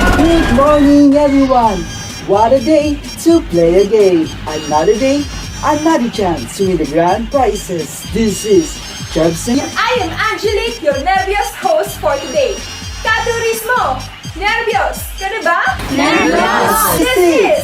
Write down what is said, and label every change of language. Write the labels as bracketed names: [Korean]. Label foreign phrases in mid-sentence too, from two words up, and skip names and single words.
[English] Good morning, everyone! What a day to play a game! Another day, another chance to win the grand prizes. This is Jobson. I am Angelique, your Nervios host for today. [Filipino] Katurismo! Nervios ka na ba? Nervios! [English] This is